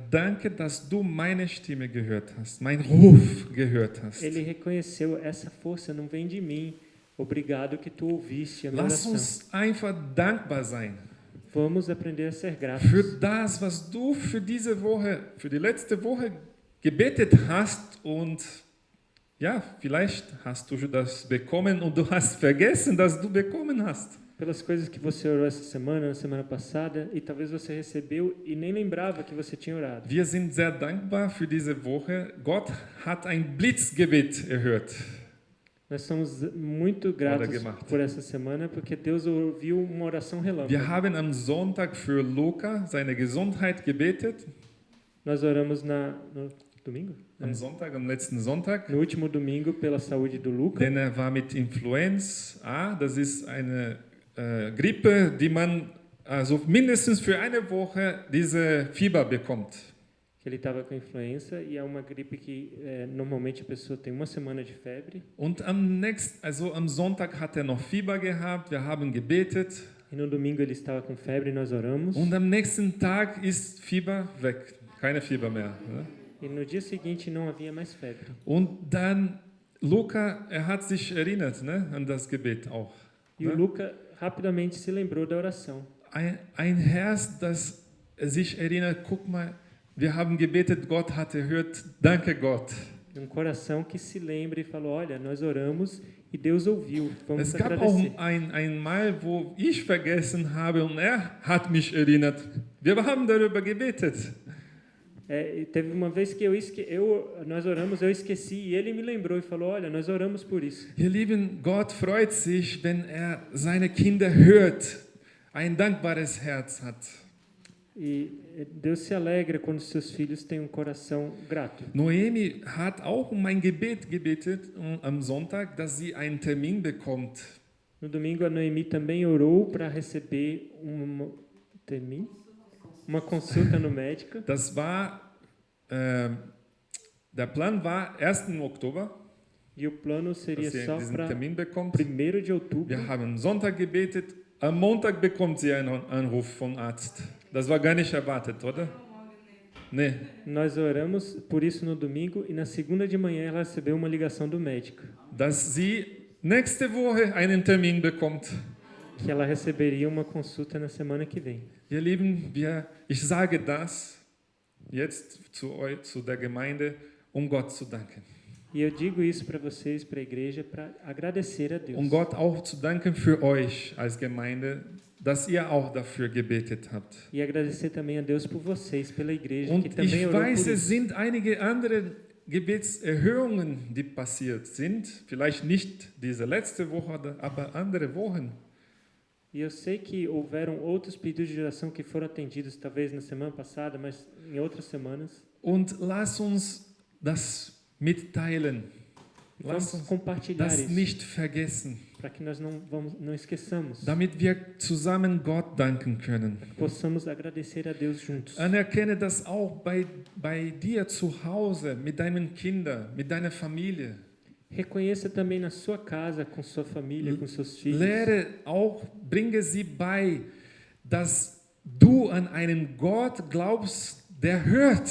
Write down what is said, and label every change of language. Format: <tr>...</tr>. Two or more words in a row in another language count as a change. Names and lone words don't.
<de>Danke, dass du meine Stimme gehört hast, mein Ruf gehört hast.</de> <pt>Ele reconheceu, essa força não vem de mim. Obrigado que tu ouviste a minha</pt> <de>Lass</de> <pt>oração.</pt> <de>uns einfach dankbar sein</de> <pt>Vamos aprender a ser gratos.</pt> <de>für das, was du für diese Woche, für die letzte Woche gebetet hast und ja, vielleicht hast du das bekommen und du hast vergessen, dass du bekommen hast.</de> <pt>Pelas coisas que você orou essa semana, na semana passada, e talvez você recebeu e nem lembrava que você tinha orado.</pt> <de>Wir sind sehr dankbar für diese Woche. Gott hat ein Blitzgebet erhört.</de> <pt>Nós somos muito gratos</pt> <de>gemacht.</de> <pt>por essa semana, porque Deus ouviu uma oração relâmpago.</pt> <de>Wir haben am Sonntag für Luca seine Gesundheit gebetet.</de> <pt>Nós oramos no domingo?</pt> <de>Am Sonntag, am letzten Sonntag.</de> <pt>No último domingo, pela saúde do Luca.</pt> <de>Denn er war mit Influenza A. Das ist eine Grippe, die man also mindestens für eine Woche diese Fieber bekommt.</de> <pt>Ele estava com influenza e é uma gripe que normalmente a pessoa tem uma semana de febre.</pt> <de>Und am Sonntag hat er noch Fieber gehabt. Wir haben gebetet.</de> <pt>E no domingo ele estava com febre e nós oramos.</pt> <de>Und am nächsten Tag ist Fieber weg, keine Fieber mehr. Ne?</de> <pt>E no dia seguinte não havia mais febre.</pt> <de>Und dann Luca, hat sich erinnert, ne, an das Gebet auch.</de> <pt>E o Luca rapidamente se lembrou da oração.</pt> <de>Ein Herz, das sich erinnert, guck mal, wir haben gebetet, Gott hat erhört, danke Gott.</de> <pt>Coração que se lembra e falou, olha, nós oramos e Deus ouviu, vamos</pt> <de>Es gab</de> <pt>agradecer.</pt> <de>auch ein Mal, wo ich vergessen habe und er hat mich erinnert. Wir haben darüber gebetet.</de> <pt>Teve uma vez que nós oramos, eu esqueci e ele me lembrou e falou, olha, nós oramos por isso.</pt> <de>Ihr Lieben, Gott freut sich, wenn seine Kinder hört, ein dankbares Herz hat.</de> <pt>E Deus se alegra quando seus filhos têm coração grato.</pt> <de>Noemi hat auch um ein Gebet gebetet am Sonntag, dass sie einen Termin bekommt</de> <pt>No domingo, a Noemi também orou para receber uma consulta no médico.</pt> <de>Das war, der Plan war 1. Oktober,</de> <pt>E o plano seria</pt> <de>dass sie</de> <pt>só</pt> <de>diesen</de> <pt>para</pt> <de>Termin bekommt.</de> <pt>1º de outubro.</pt> <de>Wir haben Sonntag gebetet, am Montag bekommt sie einen Anruf vom Arzt. Das war gar nicht erwartet, oder? Nee.</de> <pt>Nós oramos por isso no domingo e na segunda de manhã ela recebeu uma ligação do médico.</pt> <de>Dass sie nächste Woche einen Termin bekommt.</de> <pt>Que ela receberia uma consulta na semana que vem.</pt> <de>Ihr Lieben, ich sage das jetzt zu der Gemeinde, um Gott zu danken.</de> <pt>E eu digo isso para vocês, para a igreja, para agradecer a Deus.</pt> <de>Um Gott auch zu danken für euch als Gemeinde, dass ihr auch dafür gebetet habt.</de> <pt>E agradecer também a Deus por vocês, pela igreja, que</pt> <de>Und</de> <pt>também</pt> <de>ich</de> <pt>orou</pt> <de>weiß,</de> <pt>por</pt> <de>es</de> <pt>isso.</pt> <de>sind einige andere Gebetserhörungen, die passiert sind. Vielleicht nicht diese letzte Woche, aber andere Wochen.</de> <pt>E eu sei que houveram outros pedidos de oração que foram atendidos, talvez na semana passada, mas em outras semanas.</pt> <de>Und lass uns das mitteilen. Lass</de> <pt>Vamos</pt> <de>uns</de> <pt>compartilhar</pt> <de>das</de> <pt>isso,</pt> <de>nicht vergessen,</de> <pt>para que nós não esqueçamos,</pt> <de>damit wir zusammen Gott danken können.</de> <pt>que possamos agradecer a Deus juntos.</pt> <de>Anerkenne das auch bei dir zu Hause, mit deinen Kindern, mit deiner Familie.</de> <pt>Reconheça também na sua casa, com sua família, com seus filhos.</pt> <de>Lehre auch, bringe sie bei, dass du an einen Gott glaubst, der hört.</de>